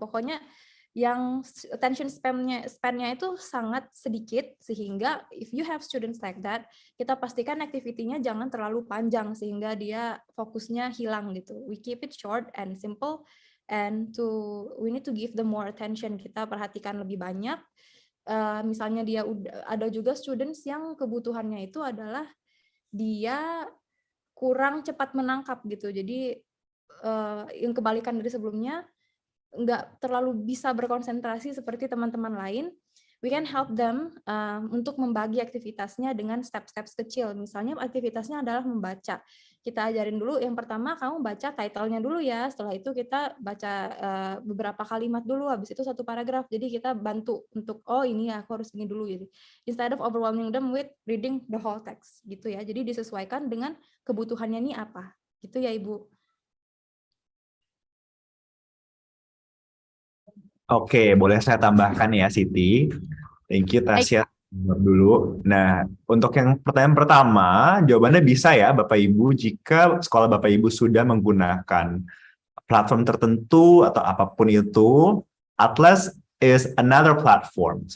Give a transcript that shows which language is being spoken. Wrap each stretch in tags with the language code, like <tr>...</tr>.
<id>Pokoknya yang attention span-nya itu sangat sedikit, sehingga</id> <en>if you have students like that,</en> <id>kita pastikan activity-nya jangan terlalu panjang sehingga dia fokusnya hilang gitu.</id> <en>We keep it short and simple, and we need to give them more attention.</en> <id>Kita perhatikan lebih banyak. Misalnya ada juga students yang kebutuhannya itu adalah dia kurang cepat menangkap gitu. Jadi yang kebalikan dari sebelumnya, nggak terlalu bisa berkonsentrasi seperti teman-teman lain.</id> <en>We can help them</en> <id>untuk membagi aktivitasnya dengan step-steps kecil. Misalnya aktivitasnya adalah membaca. Kita ajarin dulu, yang pertama kamu baca title-nya dulu ya. Setelah itu kita baca beberapa kalimat dulu, habis itu satu paragraf. Jadi kita bantu untuk, oh ini ya aku harus ini dulu. Gitu.</id> <en>Instead of overwhelming them with reading the whole text.</en> <id>Gitu ya. Jadi disesuaikan dengan kebutuhannya ini apa. Gitu ya Ibu. Oke, boleh saya tambahkan ya, Siti.</id> <en>Thank you, Tasya.</en> <id>Dulu. Nah, untuk yang pertanyaan pertama, jawabannya bisa ya, Bapak Ibu, jika sekolah Bapak Ibu sudah menggunakan platform tertentu atau apapun itu,</id> <en>Atlas is another platform.</en>